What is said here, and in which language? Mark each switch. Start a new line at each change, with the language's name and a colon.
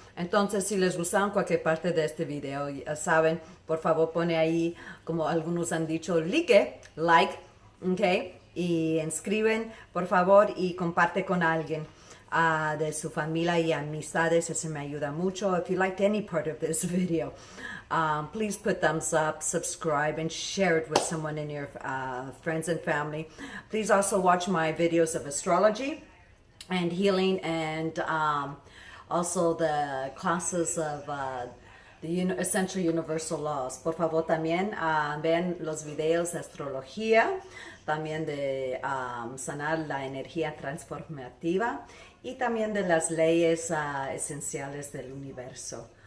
Spanish: Entonces, si les gustaron cualquier parte de este video, ya saben, por favor pone ahí, como algunos han dicho, like, okay, y inscriben, por favor, y comparte con alguien de su familia y amistades. Eso me ayuda mucho.
English: If you liked any part of this video, please put thumbs up, subscribe, and share it with someone in your friends and family. Please also watch my videos of astrology and healing, and also the classes of the essential universal laws.
Spanish: Por favor, también vean los videos de astrología, también de sanar la energía transformativa, y también de las leyes esenciales del universo.